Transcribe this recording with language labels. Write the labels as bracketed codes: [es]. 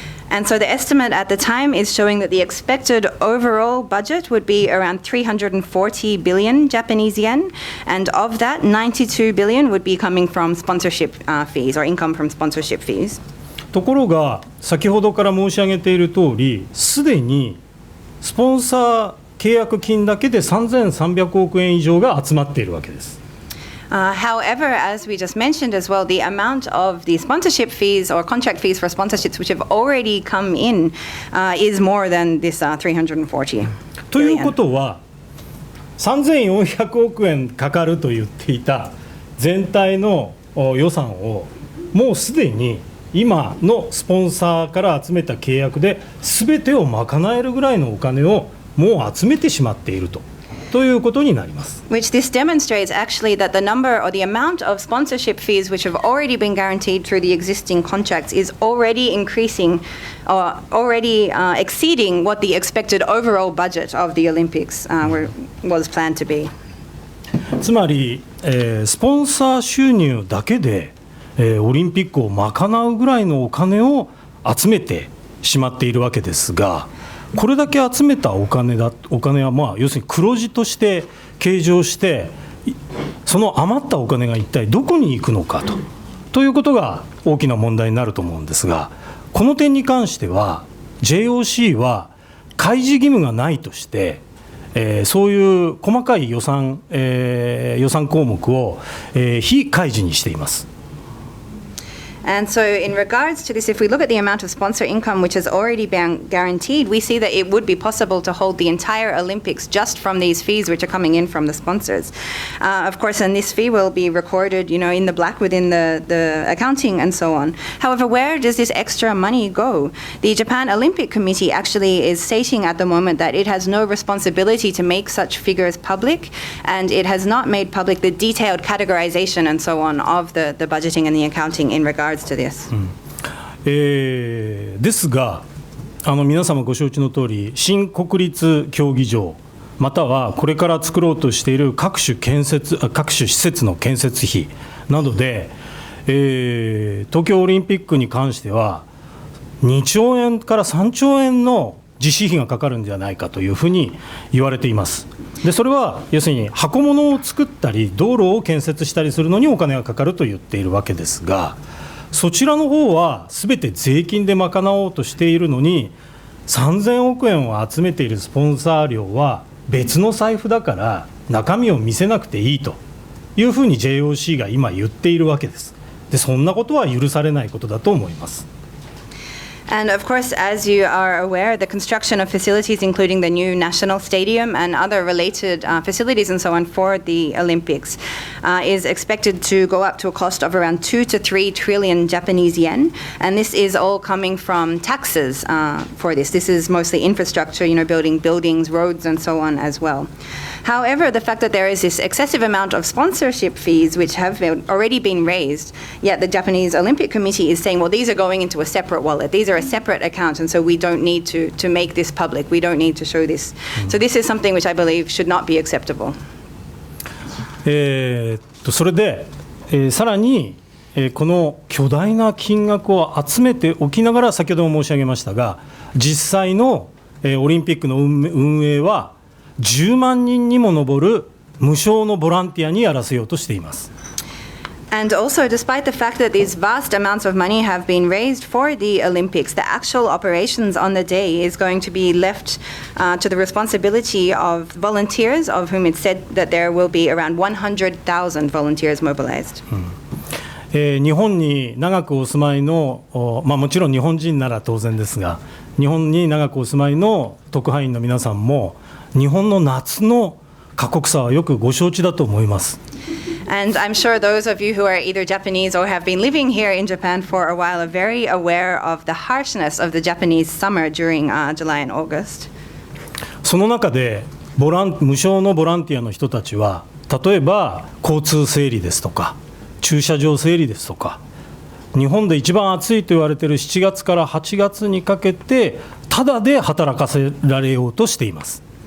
[en] And so the estimate at the time is showing that the expected overall budget would be around 340 billion Japanese yen, and of that 92 billion would be coming from sponsorship fees or income from sponsorship fees. [ja] ところが先ほどから申し上げている通り、すでにスポンサー契約金だけで3300億円以上が集まっているわけです。 [en] However, as we just mentioned as well, the amount of the sponsorship fees or contract fees for sponsorships which have already come in is more than this 340 [ja] というこ [en] billion. [ja] とは3400億円かかると言っていた全体の予算をもうすでに今のスポンサーから集めた契約で全てを賄えるぐらいのお金をもう集めてしまっているということになります。 [en] Which this demonstrates actually that the number or the amount of sponsorship fees which have already been guaranteed through the existing contracts is already increasing or already exceeding what the expected overall budget of the Olympics was planned to be. [ja] つまり、スポンサー収入だけで、オリンピックを賄うぐらいのお金を集めてしまっているわけですが、これだけ集めたお金はまあ要するに黒字として計上して、その余ったお金が一体どこに行くのかということが大きな問題になると思うんですが、この点に関しては JOC は開示義務がないとして、そういう細かい予算項目を、非開示にしています。 [en] And so in regards to this, if we look at the amount of sponsor income which has already been guaranteed, we see that it would be possible to hold the entire Olympics just from these fees which are coming in from the sponsors. Of course, and this fee will be recorded, in the black within the accounting and so on. However, where does this extra money go? The Japan Olympic Committee actually is stating at the moment that it has no responsibility to make such figures public, and it has not made public the detailed categorization and so on of the budgeting and the accounting in regards to this. [ja] ですが、皆様ご承知の通り、新国立競技場またはこれから作ろうとしている各種施設の建設費などで、東京オリンピックに関しては2兆円から3兆円の実施費がかかるんじゃないかというふうに言われています。でそれは要するに箱物を作ったり道路を建設したりするのにお金がかかると言っているわけですが、そちらの方はすべて税金で賄おうとしているのに、3000億円を集めているスポンサー料は別の財布だから中身を見せなくていいというふうに JOC が今言っているわけです。でそんなことは許されないことだと思います。 [en] And of course, as you are aware, the construction of facilities, including the new national stadium and other related facilities and so on for the Olympics, is expected to go up to a cost of around 2 to 3 trillion Japanese yen. And this is all coming from taxes for this. This is mostly infrastructure, building buildings, roads, and so on as well. However, the fact that there is this excessive amount of sponsorship fees which have already been raised, yet the Japanese Olympic Committee is saying, well, these are going into a separate wallet. These are a separate account, and so we don't need to make this public. We don't need to show this. So this is something which I believe should not be acceptable. [ja] それで、さらに、この巨大な金額を集めておきながら、先ほども申し上げましたが、実際の、オリンピックの運営は10万人にも上る無償のボランティアにやらせようとしています。 [en] And also, despite the fact that these vast amounts of money have been raised for the Olympics, the actual operations on the day is going to be left to the responsibility of volunteers, of whom it's said that there will be around 100,000 volunteers mobilized. [ja] 日本に長くお住まいの、もちろん日本人なら当然ですが、日本に長くお住まいの特派員の皆さんも、日本の夏の過酷さはよくご承知だと思います。 [en] And I'm sure those of you who are either Japanese or have been living here in Japan for a while are very aware of the harshness of the Japanese summer during July and August. [ja] その中で無償のボランティアの人たちは、例えば交通整理ですとか駐車場整理ですとか、日本で一番暑いと言われている7月から8月にかけてタダで働かせられようとしています。